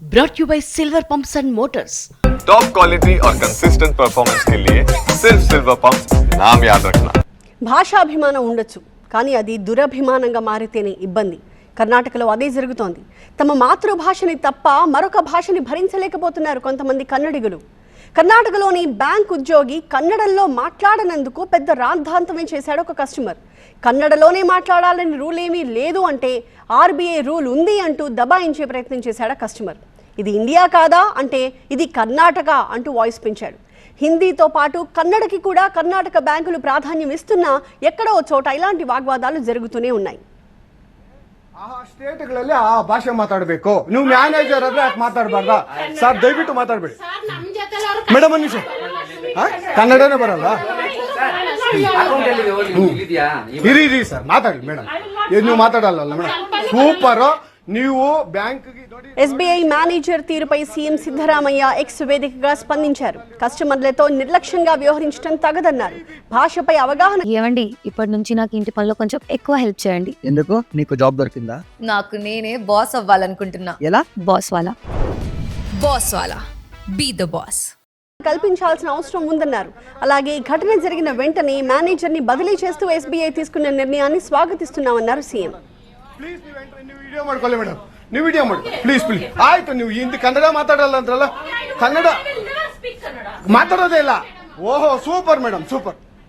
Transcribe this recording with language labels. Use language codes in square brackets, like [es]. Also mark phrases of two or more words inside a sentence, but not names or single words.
[en] brought you by Silver Pumps and Motors. top quality [hi] और [en] consistent performance [hi] के लिए सिर्फ सिल्वर पंप्स नाम याद रखना. [te] భాషాభిమానం ఉండొచ్చు, కానీ అది దురభిమానంగా మారితేనే ఇబ్బంది. కర్ణాటకలో అదే జరుగుతోంది. తమ మాతృభాషని తప్ప మరొక భాషని భరించలేకపోతున్నారు కొంతమంది కన్నడిగులు. కర్ణాటకలోని బ్యాంక్ ఉద్యోగి కన్నడలో మాట్లాడనందుకు పెద్ద రాద్ధాంతమే చేశాడు ఒక కస్టమర్. కన్నడలోనే మాట్లాడాలని రూల్ ఏమీ లేదు అంటే ఆర్బీఐ రూల్ ఉంది అంటూ దబాయించే ప్రయత్నం చేశాడు కస్టమర్. ఇది ఇండియా కాదా అంటే ఇది కర్ణాటక అంటూ వాయిస్ పెంచాడు. హిందీతో పాటు కన్నడకి కూడా కర్ణాటక బ్యాంకులు ప్రాధాన్యం ఇస్తున్నా ఎక్కడో చోట ఇలాంటి వాగ్వాదాలు జరుగుతూనే ఉన్నాయి. [kn] ಸ್ಟೇಟ್ಗಳಲ್ಲಿ ಆ ಭಾಷೆ ಮಾತಾಡಬೇಕು. ನೀವು ಮ್ಯಾನೇಜರ್ ಆದ್ರೆ ಯಾಕೆ ಮಾತಾಡಬಾರ್ದಾ ಸರ್? ದಯವಿಟ್ಟು ಮಾತಾಡಬೇಡಿ ಮೇಡಮ್. ಒಂದು ನಿಮಿಷ, ಕನ್ನಡನೇ ಬರಲ್ಲ. ಇರಿ ಸರ್, ಮಾತಾಡಿ ಮೇಡಮ್. ನೀವು ಮಾತಾಡಲ್ಲ ಮೇಡಮ್. ಸೂಪರ್. ನೀವು బ్యాంక్ [te] ఎస్బీఐ మేనేజర్ తీరుపై సీఎం సిద్ధరామయ్య ఎక్స్ వేదికగా స్పందించారు. కస్టమర్లతో నిర్లక్ష్యంగా వ్యవహరించడం తగదన్నారు. భాషపై అవగాహన. ఏమండి, ఇప్పటి నుంచి నాకు ఇంటి పనిలో కొంచెం ఎక్కువ హెల్ప్ చేయండి. ఎందుకు? నీకు జాబ్ దొరికిందా? నాకు నేనే బాస్ అవ్వాలనుకుంటున్నా. ఎలా? [en] boss वाला be the boss [te] కల్పించాల్సిన అవసరం ఉందన్నారు. అలాగే ఈ ఘటన జరిగిన వెంటనే మేనేజర్ ని బదిలీ చేస్తూ ఎస్బీఐ తీసుకున్న నిర్ణయాన్ని స్వాగతిస్తున్నామన్నారు సీఎం. [kn] ಪ್ಲೀಸ್ ನೀವು ವಿಡಿಯೋ ಮಾಡ್ಕೊಳ್ಳಿ ಮೇಡಮ್. ನೀವು ವಿಡಿಯೋ ಮಾಡ್ಕೊಳ್ಳಿ ಪ್ಲೀಸ್. ಆಯ್ತು, ನೀವು ಹಿಂದಿ ಕನ್ನಡ ಮಾತಾಡಲ್ಲ ಅಂದ್ರಲ್ಲ, ಕನ್ನಡ ಮಾತಾಡೋದೇ ಇಲ್ಲ. ಓಹೋ, ಸೂಪರ್ ಮೇಡಮ್, ಸೂಪರ್.